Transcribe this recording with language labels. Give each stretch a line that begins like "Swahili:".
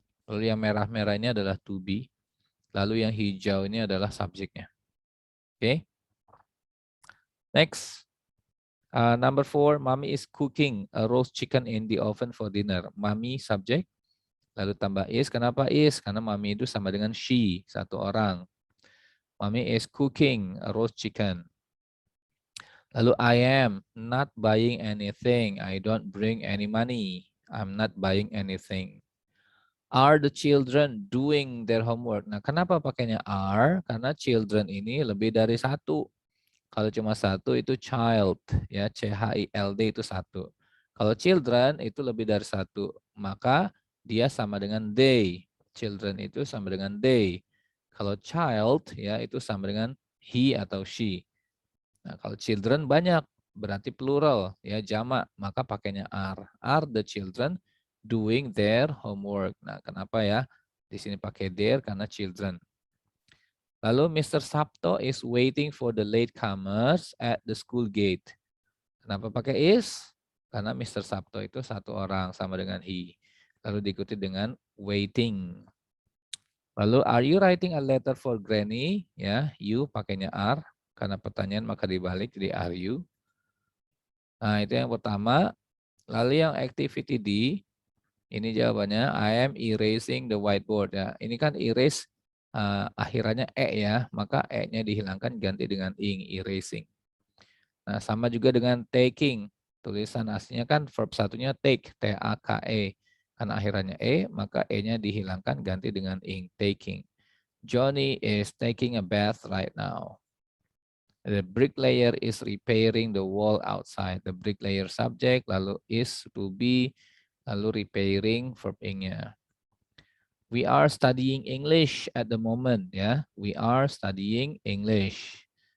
Indonesian: Lalu yang merah-merah ini adalah to be. Lalu yang hijau ini adalah subjeknya.
English: Oke. Next. Number 4, Mommy is cooking a roast chicken in the oven for dinner.
Indonesian: Mommy subjek. Lalu tambah is. Kenapa is? Karena mommy itu sama dengan she, satu orang.
English: Mommy is cooking a roast chicken. Lalu I am not buying anything. I don't bring any money. I'm not buying anything. Are the children doing their homework?
Indonesian: Nah, kenapa pakainya are? Karena children ini lebih dari satu. Kalau cuma satu itu child, ya, CHILD itu satu. Kalau children itu lebih dari satu, maka dia sama dengan they. Children itu sama dengan they. Kalau child, ya, itu sama dengan he atau she. Nah, kalau children banyak, berarti plural, ya, jamak, maka pakainya are.
English: Are the children doing their homework?
Indonesian: Nah, kenapa ya? Di sini pakai their karena children. Lalu Mr.
English: Sabto is waiting for the latecomers at the school gate.
Indonesian: Kenapa pakai is? Karena Mr. Sabto itu satu orang sama dengan he. Lalu diikuti dengan waiting.
English: Lalu are you writing a letter for Granny?
Indonesian: Ya, you pakainya are karena pertanyaan maka dibalik jadi are you. Nah, itu yang pertama. Lalu yang activity D, ini jawabannya
English: I am erasing the whiteboard
Indonesian: ya. Ini kan erase akhirannya ya, maka nya dihilangkan ganti dengan ing, erasing. Nah, sama juga dengan taking. tulisan aslinya kan verb satunya take, T-A-K-E. Karena akhirannya E, maka E-nya dihilangkan ganti dengan ing, taking.
English: Johnny is taking a bath right now. The bricklayer is repairing the wall outside. The bricklayer subject, lalu is to be, lalu repairing verb ing-nya. We are studying English at the moment, ya. We are studying English.